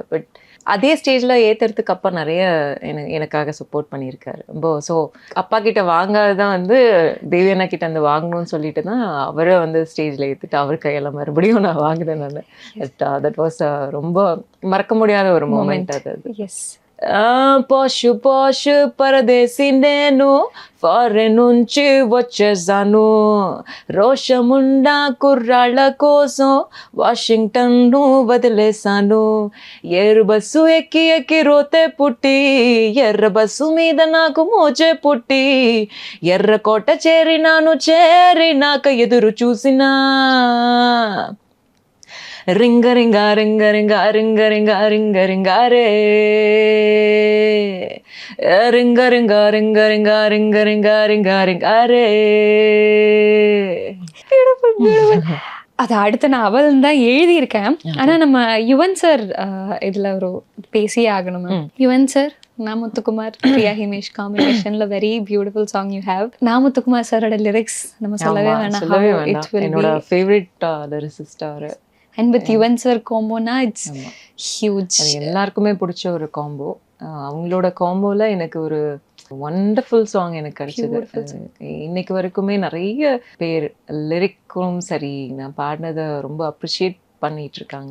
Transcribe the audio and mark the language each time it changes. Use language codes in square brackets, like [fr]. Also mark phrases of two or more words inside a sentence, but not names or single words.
[ta] பட் அதே ஸ்டேஜில் ஏற்றுறதுக்கு அப்பா நிறைய எனக்காக சப்போர்ட் பண்ணியிருக்காரு ரொம்ப. ஸோ அப்பா கிட்ட வாங்காதான் வந்து தேவியண்ணா கிட்ட வந்து வாங்கணும்னு சொல்லிட்டு தான் அவரை வந்து ஸ்டேஜில் ஏற்றிட்டு அவர் கையெல்லாம் மறுபடியும் நான் வாங்கினேன் நான். [en] that was [ta] ரொம்ப மறக்க முடியாத ஒரு மூமெண்ட் அது. எஸ், [te] పాషు పాషు పరదేశి నేను ఫారెన్ నుంచి వచ్చేసాను. రోషముండా కుర్రాళ్ళ కోసం వాషింగ్టన్ను వదిలేశాను. ఏరు బస్సు ఎక్కి ఎక్కి రోతే పుట్టి, ఎర్ర బస్సు మీద నాకు మోచే పుట్టి, ఎర్రకోట చేరినాను, చేరినాక ఎదురు చూసినా రింగ రింగ రింగ రింగ రింగ రింగ రింగ రింగారే, రింగ రింగ రింగ రింగ రింగ రింగ రింగ రింగాரே. [ta] அது அடுத்த நான் அவள் தான் எழுதியிருக்கேன். ஆனால் நம்ம யுவன் சார் இதில் ஒரு பேசியே ஆகணும். யுவன் சார் நான் முத்துக்குமார் பிரியா ஹிமேஷ் காம்பினேஷன்ல [en] very beautiful song you have. [ta] நான் முத்துக்குமார் சாரோட லிரிக்ஸ் நம்ம சொல்லவே சொல்லவே வேணாம். வேண்டாம், என்னோட ஃபேவரட் லிரிசிஸ்ட் அவரு. [en] and with [ta] யுவன் சார் காம்போனா இட்ஸ் ஆமா. ஹியூஜ். அது எல்லாருக்குமே பிடிச்ச ஒரு காம்போ. அவங்களோட காம்போல எனக்கு ஒரு [en] wonderful song [ta] எனக்கு கிடைச்சது. இன்னைக்கு வரைக்குமே நிறைய பேர் லிரிக்கும் சரி நான் பாடினதை ரொம்ப அப்ரிஷியேட் பண்ணிட்டு இருக்காங்க.